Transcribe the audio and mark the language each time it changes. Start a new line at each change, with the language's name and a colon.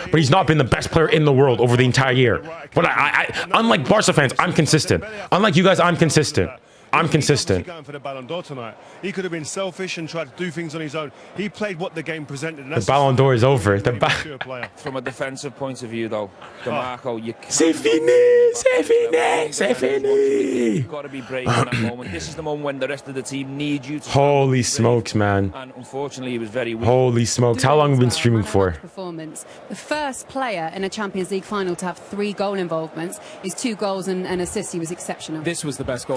English: But he's not been the best player in the world over the entire year. But unlike Barca fans, I'm consistent. Unlike you guys, I'm consistent. I'm consistent. Going for the Ballon d'Or tonight. He could have been selfish and tried to do things on his own. He played what the game presented. And the Ballon d'Or is over. From a defensive point of view, though, DeMarco, you can't.
French: C'est fini, c'est fini, c'est fini.
English: You've got to be brave in that moment. This is the moment when the rest of the team need you to. Holy smokes, man. And unfortunately, he was very weak. Holy smokes. How long have we been streaming for? Performance. The first player in a Champions League final to have 3 goal involvements. His 2 goals and assists. He was exceptional. This was the best goal.